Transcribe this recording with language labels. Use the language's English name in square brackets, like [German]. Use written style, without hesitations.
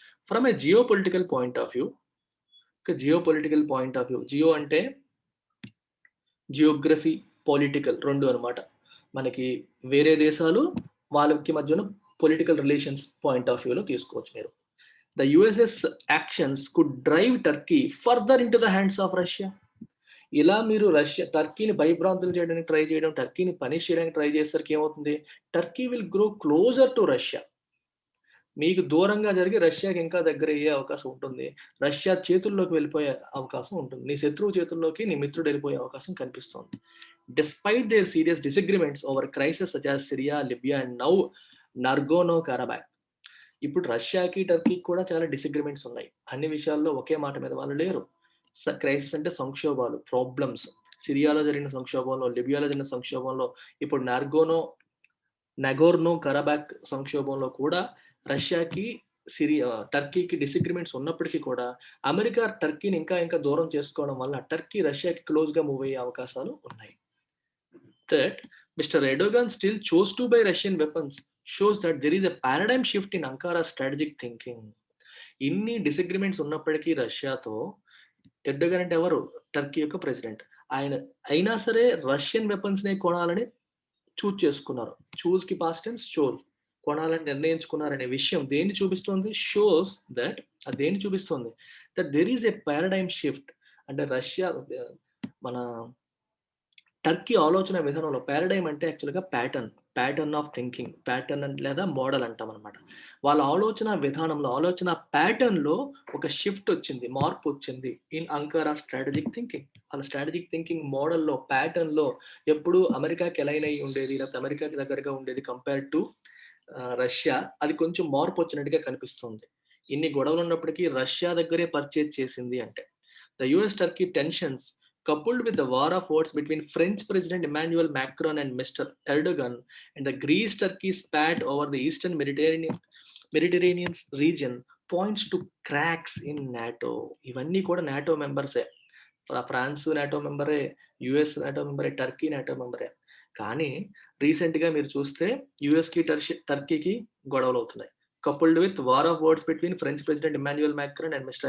[English] from a geopolitical point of view, [Telugu] geo political point of view, Jio అంటే Geography, political రెండు అనమాట. మనకి వేరే దేశాలు వాళ్ళకి మధ్యన పొలిటికల్ రిలేషన్స్ పాయింట్ ఆఫ్ వ్యూలో తీసుకోవచ్చు మీరు. [English] The US's actions could drive Turkey further into the hands of Russia. [Telugu] ఇలా మీరు టర్కీని భయభ్రాంతులు చేయడానికి ట్రై చేయడం, టర్కీని పనిష్ చేయడానికి ట్రై చేసరికి ఏమవుతుంది, [English] Turkey will grow closer to Russia. [Telugu] మీకు దూరంగా జరిగి రష్యాకి ఇంకా దగ్గర అయ్యే అవకాశం ఉంటుంది. రష్యా చేతుల్లోకి వెళ్ళిపోయే అవకాశం ఉంటుంది. నీ శత్రువు చేతుల్లోకి నీ మిత్రుడు వెళ్ళిపోయే అవకాశం కనిపిస్తోంది. [English] Despite their serious disagreements over crisis such as Syria, Libya and now Nagorno Karabakh. [Telugu] ఇప్పుడు రష్యాకి, టర్కీకి కూడా చాలా డిసగ్రిమెంట్స్ ఉన్నాయి. అన్ని విషయాల్లో ఒకే మాట మీద వాళ్ళు లేరు. క్రైసిస్ అంటే సంక్షోభాలు, ప్రాబ్లమ్స్. సిరియాలో జరిగిన సంక్షోభంలో, లిబియాలో జరిగిన సంక్షోభంలో, ఇప్పుడు నగోర్నో కరాబాక్ సంక్షోభంలో కూడా రష్యాకి, టర్కీకి డిసగ్రిమెంట్స్ ఉన్నప్పటికీ కూడా అమెరికా టర్కీని ఇంకా ఇంకా దూరం చేసుకోవడం వల్ల టర్కీ రష్యాకి క్లోజ్గా మూవ్ అయ్యే అవకాశాలు ఉన్నాయి. [English] That Mr. Erdogan still chose to buy Russian weapons shows that there is a paradigm shift in Ankara's strategic thinking. [Telugu] ఇన్ని డిసగ్రిమెంట్స్ ఉన్నప్పటికీ రష్యాతో, ఎర్డోగన్ అంటే ఎవరు, టర్కీ యొక్క ప్రెసిడెంట్, ఆయన అయినా సరే రష్యన్ వెపన్స్ నే కొనాలని చూజ్ చేసుకున్నారు. చూజ్ కి పాస్ట్ టెన్స్ షోస్, కొనాలని నిర్ణయించుకున్నారనే విషయం దేన్ని చూపిస్తుంది, షోస్ దట్, అది దేన్ని చూపిస్తుంది, [English] That there is a paradigm shift. [Telugu] అంటే రష్యా, మన టర్కీ ఆలోచన విధానంలో, పారాడైమ్ అంటే యాక్చువల్గా [English] pattern of thinking, [Telugu] ప్యాటర్న్ లేదా మోడల్ అంటాం అనమాట. వాళ్ళ ఆలోచన విధానంలో, ఆలోచన ప్యాటర్న్లో ఒక షిఫ్ట్ వచ్చింది, మార్పు వచ్చింది [English] In Ankara strategic thinking. [Telugu] వాళ్ళ స్ట్రాటజిక్ థింకింగ్ మోడల్లో, ప్యాటర్న్లో ఎప్పుడు అమెరికాకి ఎలైన్ అయ్యి ఉండేది, లేకపోతే అమెరికాకి దగ్గరగా ఉండేది [English] compare to Russia, [Telugu] అది కొంచెం మార్పు వచ్చినట్టుగా కనిపిస్తుంది. ఇన్ని గొడవలు ఉన్నప్పటికీ రష్యా దగ్గరే పర్చేజ్ చేసింది అంటే. [English] The US Turkey tensions coupled with the war of words between French President Emmanuel Macron and Mr. Erdogan and the Greece-Turkey spat over the Eastern Mediterranean region points to cracks in NATO. [Telugu] ఇవన్నీ కూడా NATO మెంబర్సే. France NATO మెంబరే, US NATO మెంబరే, Turkey NATO మెంబరే. కానీ రీసెంట్గా మీరు చూస్తే యుఎస్కి టర్కీకి గొడవలు అవుతున్నాయి. [English] coupled with war of words between French President Emmanuel Macron and Mr.